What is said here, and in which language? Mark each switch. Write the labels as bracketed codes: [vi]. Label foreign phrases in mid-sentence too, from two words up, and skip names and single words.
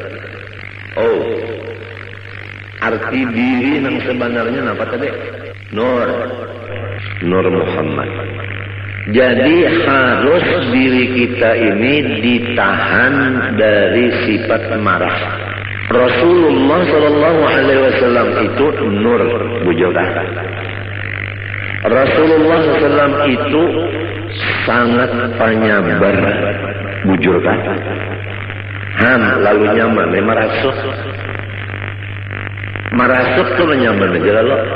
[id] Oh, arti diri yang sebenarnya apa tadi? Nur Muhammad. Jadi harus diri kita ini ditahan dari sifat marah. Rasulullah [ar] Shallallahu Alaihi Wasallam [id] itu nur, bujokan. Rasulullah SAW itu sangat penyabar, bujurkan. [bjn] Lalu nyaman, marasuk tuh nyaman aja lalu.